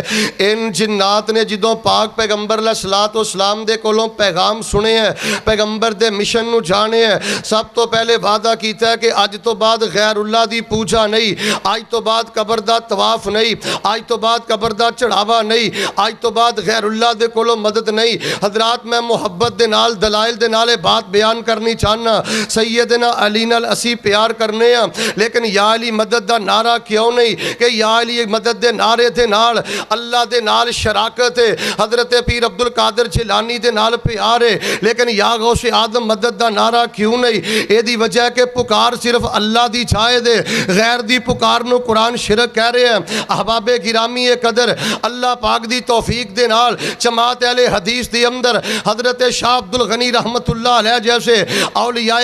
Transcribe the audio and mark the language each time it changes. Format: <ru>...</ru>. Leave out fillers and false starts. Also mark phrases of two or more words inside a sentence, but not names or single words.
<pa>ان جنات نے جدوں پاک پیغمبر علیہ الصلوۃ والسلام دے کولوں پیغام سنے ہیں, پیغمبر دے مشن نو جانے ہیں, سب تو پہلے وعدہ کیتا ہے کہ اج تو بعد غیر اللہ دی پوجا نہیں, اج تو بعد قبر دا طواف نہیں, اج تو بعد قبر دا چڑھاوا نہیں, اج تو بعد غیر اللہ دے کولوں مدد نہیں. حضرات میں محبت دے نال دلائل دے نال بات بیان کرنی چاہنا. سیدنا علی نال اسی پیار کرنے ہیں, لیکن یا علی مدد دا نعرہ کیوں نہیں کہ یا علی مدد دے نعرے دے نال اللہ دے نال شراکت ہے, حضرت پیر عبد القادر جیلانی دے نال پیار ہے, لیکن یا غوث آدم مدد دا نعرہ کیوں نہیں؟ اے دی وجہ ہے کہ پکار صرف اللہ دی جائز ہے, غیر دی پکار نو قرآن شرک کہہ رہے ہیں. احباب گرامی قدر, اللہ پاک دی توفیق دے نال جماعت اہل حدیث دی اندر حضرت شاہ عبد الغنی رحمت اللہ علیہ جیسے اولیاء</pa>